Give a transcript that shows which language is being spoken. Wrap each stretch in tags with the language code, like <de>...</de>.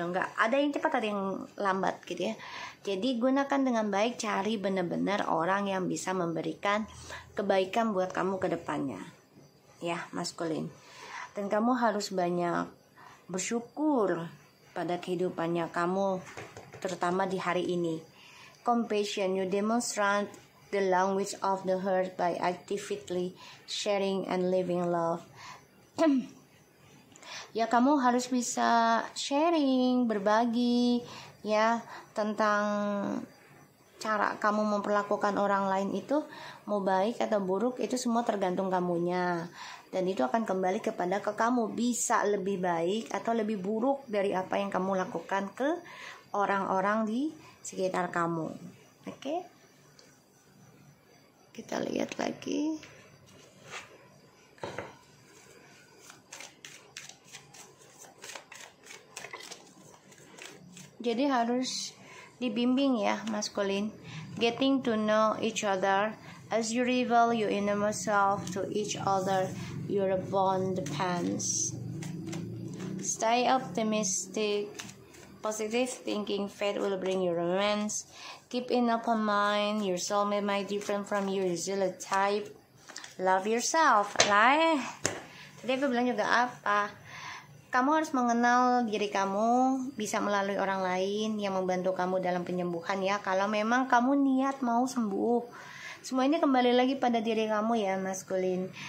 <id>Enggak ada yang cepat, ada yang lambat gitu ya. Jadi gunakan dengan baik, cari benar-benar orang yang bisa memberikan kebaikan buat kamu ke depannya ya, maskulin. Dan kamu harus banyak bersyukur pada kehidupannya kamu, terutama di hari ini.</id> <en>Compassion, you demonstrate the language of the heart by actively sharing and living love.</en> <id>Ya, kamu harus bisa sharing, berbagi ya, tentang cara kamu memperlakukan orang lain itu, mau baik atau buruk, itu semua tergantung kamunya. Dan itu akan kembali kepada kamu, bisa lebih baik atau lebih buruk dari apa yang kamu lakukan ke orang-orang di sekitar kamu. Oke? Kita lihat lagi. Jadi harus dibimbing ya, maskulin.</id> <en>Getting to know each other as you reveal your innermost self to each other, your bond depends. Stay optimistic. Positive thinking, faith will bring you romance. Keep an open mind. Your soulmate might different from your usual type. Love yourself.</en> <id>Tadi aku bilang juga apa? Kamu harus mengenal diri kamu, bisa melalui orang lain yang membantu kamu dalam penyembuhan ya. Kalau memang kamu niat mau sembuh, semua ini kembali lagi pada diri kamu ya, maskulin.</id>